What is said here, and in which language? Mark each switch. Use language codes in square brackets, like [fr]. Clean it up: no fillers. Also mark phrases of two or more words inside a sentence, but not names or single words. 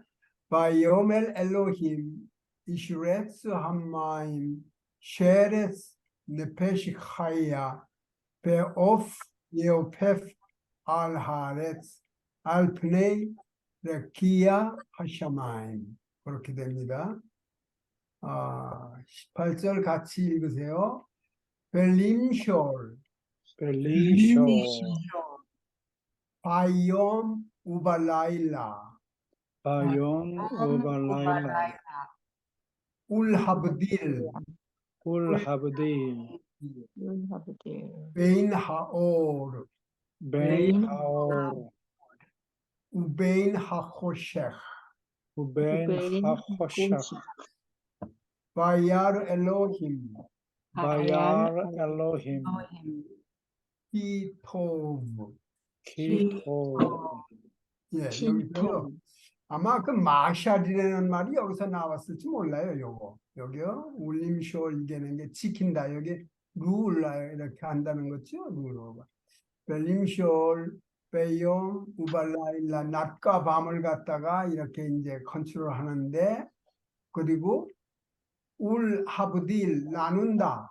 [he] ויאמר אלוהים ישרץ המים שרץ נפש חיה בעוף יעופף על הארץ על פני רקיע השמיים. [ko] 그렇게 됩니다. 18절 같이 읽으세요. [he] ולמשול ביום ובלילה ביום ובלילה ולהבדיל ולהבדיל בין האור בין האור ובין החושך. ובין החושך. וירא אלוהים כי טוב. כי טוב. [ko] 예, 여기서요. 아마 그 마샬이라는 말이 여기서 나왔을지 몰라요. 여기요. 울림쇼 이게는 게 지킨다. 여기 룰라 이렇게 한다는 거죠. 룰로. [he] ולמשול ביום ובלילה [ko] 낮과 밤을 갖다가 이렇게 이제 컨트롤 하는데 그리고 [he] ולהבדיל [ko] 나눈다.